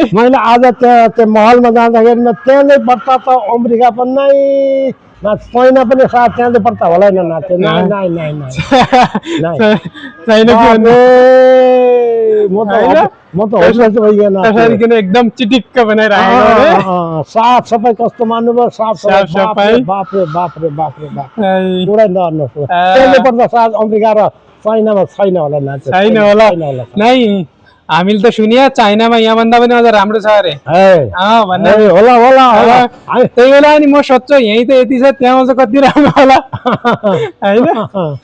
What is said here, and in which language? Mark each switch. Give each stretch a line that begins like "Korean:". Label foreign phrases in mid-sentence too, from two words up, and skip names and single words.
Nepali: मैले आज त्यो महलमा जाँदाखेरि त्यहाँले पर्छ त अमेरिका पनि नै चाइना पनि साथ त्यहाँले पर्छ होला नि नाथे नाइ नाइ नाइ नाइ छैन के भन्नु म त होसस भइगएन त्यसरी किन एकदम चिटिक्क बनाएर आएको रे साफ सफाई कस्तो मान्नुभयो साफ सफाई बाप रे बाप रे बाप रे बाप है। पुरै नर्नुहोस् त्यहाँले पर्छ साथ अमेरिका र चाइनामा छैन होला नाथे छैन होला नै हामीले त सुनिया चाइनामा यहाँभन्दा पनि अझ राम्रो छ अरे भन्दा होला होला होला त्यही बेला नि म सोध्छु यहीँ त यति छ त्यहाँ चाहिँ कति राम्रो होला होइन